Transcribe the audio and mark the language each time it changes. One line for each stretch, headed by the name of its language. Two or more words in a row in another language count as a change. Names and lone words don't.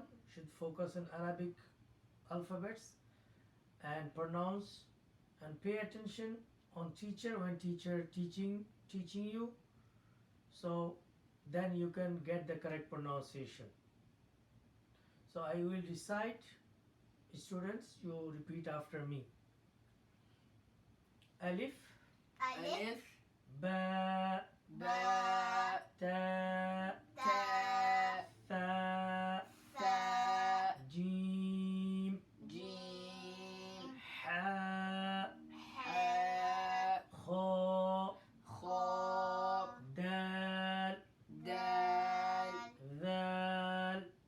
English: Should focus on Arabic alphabets and pronounce and pay attention on teacher when teacher teaching you, so then you can get the correct pronunciation. So I will recite, students, you repeat after me. Alif, Alif, ba, ba, ta, ta, tha, tha, jim, jim, ha, ha, kha, kha, dal, dal, dhal,